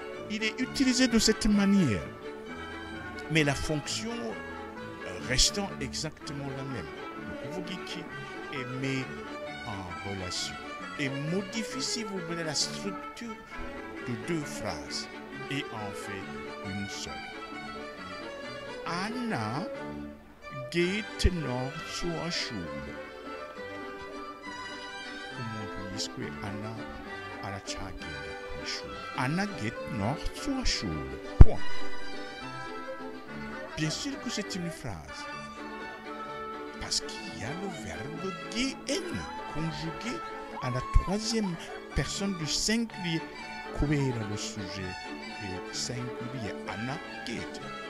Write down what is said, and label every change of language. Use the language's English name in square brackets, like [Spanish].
[French] Il est utilisé de cette manière, mais la fonction restant exactement la même. Le conjugué qui est mis en relation et modifie, si vous voulez, la structure de deux phrases et en fait une seule. [German] Anna geht noch zur Schule. [Rundi] Umuntu yiswe Anna aracagenda ku ishuri. [German] Anna geht noch zur Schule. [French] Point. Bien sûr que c'est une phrase. Parce qu'il y a le verbe gehen conjugué à la troisième personne du singulier. Kubera le sujet est singulier. [German] Anna geht.